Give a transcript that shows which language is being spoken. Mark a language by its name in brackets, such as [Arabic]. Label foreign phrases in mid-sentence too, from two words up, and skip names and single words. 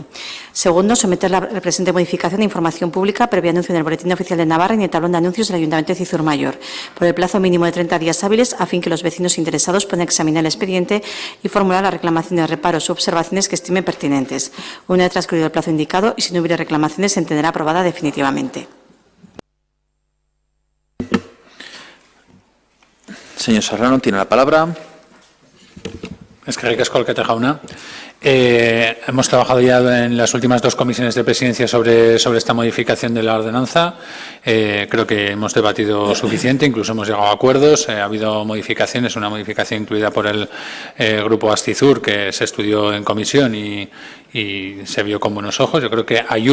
[Spanish] Segundo, someter la presente modificación a información pública previo anuncio en el Boletín Oficial de Navarra y en el tablón de anuncios del Ayuntamiento de Cizur Mayor, por el plazo mínimo de 30 días hábiles, a fin que los vecinos interesados puedan examinar el expediente y formular las reclamaciones, reparos u observaciones que estimen pertinentes. Una vez transcurrido el plazo indicado y si no hubiera reclamaciones, se entenderá aprobada definitivamente. Señor Serrano, tiene la palabra. [Basque] Eskerrik asko, alkate jauna. [Spanish] Hemos trabajado ya en las últimas dos comisiones de presidencia sobre esta modificación de la ordenanza. Creo que hemos debatido suficiente, incluso hemos llegado a acuerdos. Ha habido modificaciones, una modificación incluida por el Grupo Ascizur, que se estudió en comisión y se vio con buenos ojos.